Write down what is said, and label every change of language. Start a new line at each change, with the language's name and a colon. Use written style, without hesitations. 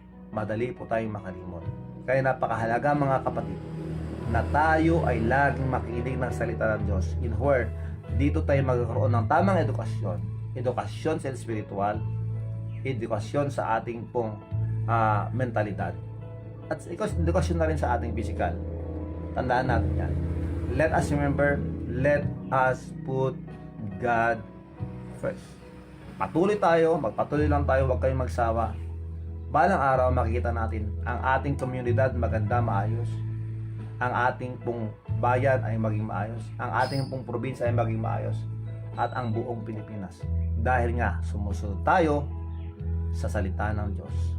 Filipino: Madali po tayong makalimot. Kaya napakahalaga mga kapatid na tayo ay laging makinig ng salita ng Diyos, in where dito tayo magkakaroon ng tamang edukasyon sa spiritual, edukasyon sa ating pong mentalidad, at edukasyon na rin sa ating physical. Tandaan natin yan.
English: Let us remember, let us put God first.
Filipino: Magpatuloy lang tayo, huwag kayong magsawa. Balang araw makikita natin ang ating komunidad maganda, maayos. Ang ating pong bayan ay maging maayos. Ang ating pong probinsya ay maging maayos. At ang buong Pilipinas. Dahil nga sumusunod tayo sa salita ng Diyos.